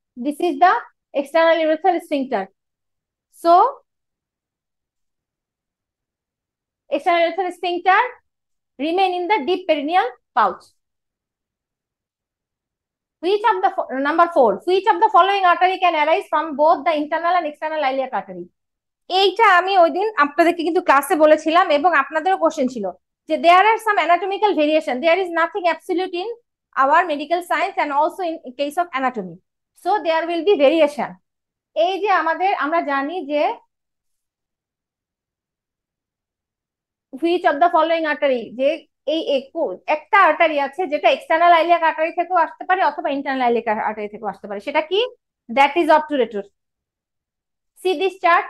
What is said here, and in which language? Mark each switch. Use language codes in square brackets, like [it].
[en] This is the external urethral sphincter. So external urethral sphincter remain in the deep perineal pouch. Which of the number 4, which of the following artery can arise from both the internal and external iliac artery? [bn] এইটা আমি ওই দিন আপনাদেরকে কিন্তু ক্লাসে বলেছিলাম এবং আপনাদেরও কোশ্চেন ছিল যে [en] there are some anatomical variation. There is nothing absolute in our medical science and also in case of anatomy. So there will be variation. [bn] এই যে আমরা জানি যে [en] which of the following artery, [bn] যে এই একটা আর্টারি আছে যেটা এক্সটার্নাল আইলিয়াক আর্টারি থেকেও আসতে পারে অথবা ইন্টারনাল আইলিয়াক আর্টারি থেকেও আসতে পারে, সেটা কি? [en] That is obturator. See this chart.